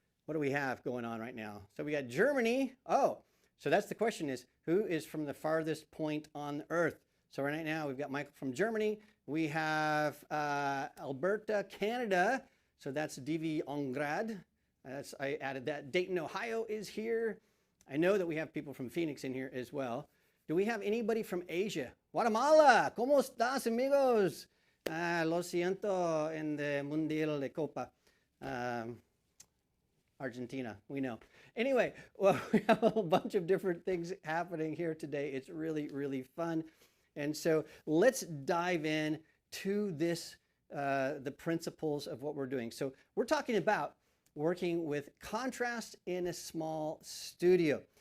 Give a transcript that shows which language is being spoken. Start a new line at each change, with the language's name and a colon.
English: What do we have going on right now? So we got Germany. Oh, so that's the question is, who is from the farthest point on the earth? So right now we've got Michael from Germany. We have Alberta, Canada. So that's DV Ongrad. I added that. Dayton, Ohio is here. I know that we have people from Phoenix in here as well. Do we have anybody from Asia?
Spanish: Guatemala, ¿cómo estás, amigos? Lo siento en the Mundial de Copa.
English: Argentina, we know. Anyway, well, we have a whole bunch of different things happening here today. It's really, really fun. And so let's dive in to this, the principles of what we're doing. So we're talking about working with contrast in a small studio.